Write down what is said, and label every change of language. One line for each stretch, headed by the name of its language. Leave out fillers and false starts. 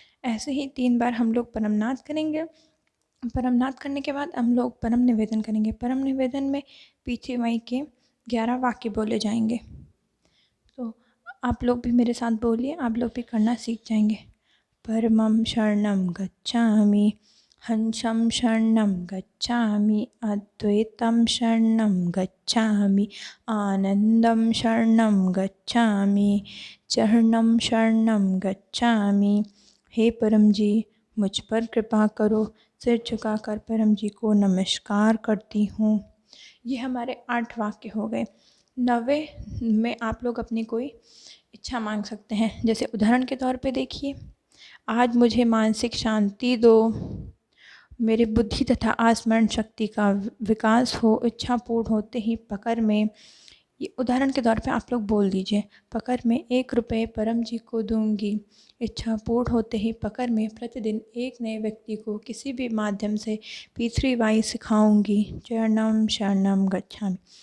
Hindi: ऐसे ही 3 बार हम लोग परमनाद करेंगे। परमनाद करने के बाद हम लोग परम निवेदन करेंगे। परम निवेदन में पीछे वहीं के 11 वाक्य बोले जाएंगे। तो आप लोग भी मेरे साथ बोलिए, आप लोग भी करना सीख जाएंगे।
Sanskrit: परमं शरणं गच्छामि, हंसं शरणं गच्छामि, अद्वैतं शरणं गच्छामि, आनंदं शरणं गच्छामि, चरणं शरणं गच्छामि।
Hindi: हे परम जी, मुझ पर कृपा करो। सिर झुकाकर परम जी को नमस्कार करती हूँ। ये हमारे 8 वाक्य हो गए। 9वें में आप लोग अपनी कोई इच्छा मांग सकते हैं। जैसे उदाहरण के तौर पे देखिए, आज मुझे मानसिक शांति दो, मेरी बुद्धि तथा आस्मरण शक्ति का विकास हो, इच्छा पूर्ण होते ही पकड़ में, ये उदाहरण के तौर पे आप लोग बोल दीजिए, पकड़ में 1 रुपये परम जी को दूंगी, इच्छा पूर्ण होते ही पकड़ में प्रतिदिन एक नए व्यक्ति को किसी भी माध्यम से तीसरी वाई सिखाऊंगी,
Sanskrit: चरणम शरणम गच्छामि।